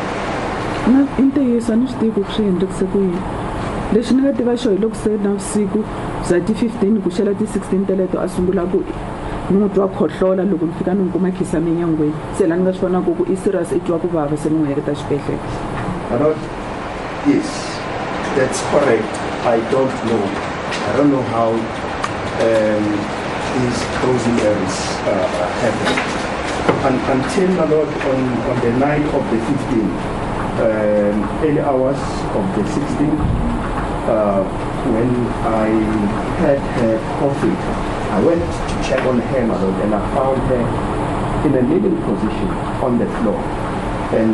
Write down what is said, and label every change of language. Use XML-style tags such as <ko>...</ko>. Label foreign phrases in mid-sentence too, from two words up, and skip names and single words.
<ts>Na i ntiyiso a ni swi tivi ku swi endlekise ku yini. Lexi ni nga tiva xo hi loko se navusiku za ti 15 ku xela ti 16 teleto a sungula ku ni n'wi twa khohlola loko ni fika ni n'wi kuma khisame nyangweni se la ni nga swi vonaku ku i serious i twa ku vava se ni n'wi heleta xibedhlele.</ts> <en>Yes, that's correct. I don't know how those injuries happened. Until my Lord, on the night of the 15th, early hours of the 16th, when I had her coffee, I went to check on her, my Lord, and I found her in a kneeling position on the floor.</en>